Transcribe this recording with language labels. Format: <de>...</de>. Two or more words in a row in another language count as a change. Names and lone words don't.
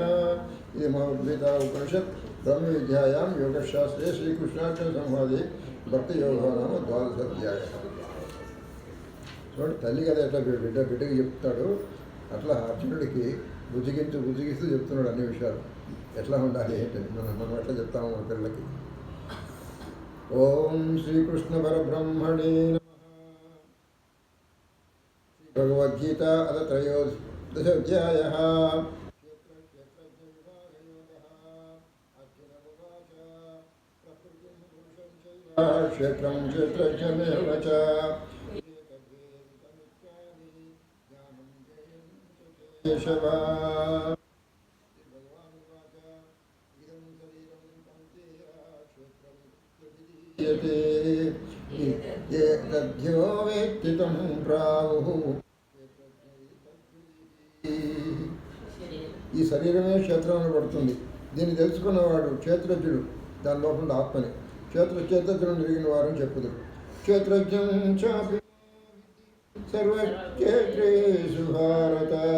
<sa>इदमद्वैता उपनिषत् ब्रह्मविद्यायां योगशास्त्रे श्रीकृष्णार्जुनसंवादे భక్తియోగం నామ ద్వాదశాధ్యాయం.</sa> <te>చూడండి, తల్లి కదా ఎట్లా బిడ్డకి చెప్తాడు, అట్లా అర్జునుడికి బుజ్జిగిస్తూ చెప్తున్నాడు అన్ని విషయాలు. ఎట్లా ఉండాలి ఏంటని మనం ఎట్లా చెప్తాము మన పిల్లలకి.</te> <sa>ఓం శ్రీకృష్ణ పరబ్రహ్మణే నమః. భగవద్గీత అథ త్రయోదశోధ్యాయః. क्षेत्रं क्षेत्रज्ञमेव च केशव. एतद्यो वेत्ति तं प्राहुः.</sa> <te>ఈ శరీరమే క్షేత్రం అనబడుతుంది. దీన్ని తెలుసుకున్నవాడు క్షేత్రజ్ఞుడు, దాని లోపల ఆత్మని. క్షేత్రజ్ఞులను తిరిగిన వారని చెప్పుదు.</te> <sa>క్షేత్రజ్ఞం చాపి సర్వక్షేత్రేషు భారత.</sa>